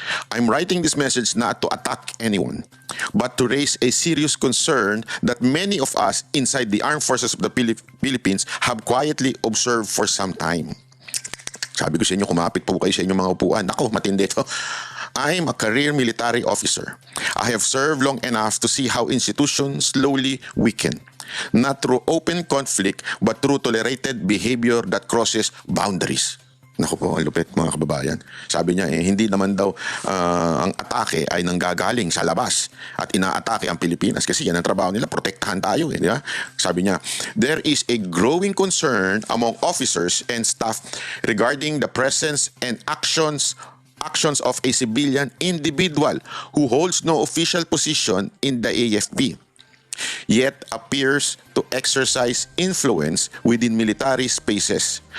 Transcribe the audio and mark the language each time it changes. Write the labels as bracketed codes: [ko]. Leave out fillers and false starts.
[en] I'm writing this message not to attack anyone, but to raise a serious concern that many of us inside the Armed Forces of the Philippines have quietly observed for some time. [tl] Sabi ko sa inyo, kumapit po kayo sa inyong mga upuan. Ako, matindi ito. [en] I'm a career military officer. I have served long enough to see how institutions slowly weaken. Not through open conflict, but through tolerated behavior that crosses boundaries. [tl] Naku po, ang lupit mga kababayan. Sabi niya, hindi naman daw ang atake ay nanggagaling sa labas at inaatake ang Pilipinas kasi yan ang trabaho nila, protektahan tayo. Di ba? Sabi niya, [en] there is a growing concern among officers and staff regarding the presence and actions of a civilian individual who holds no official position in the AFP, yet appears to exercise influence within military spaces.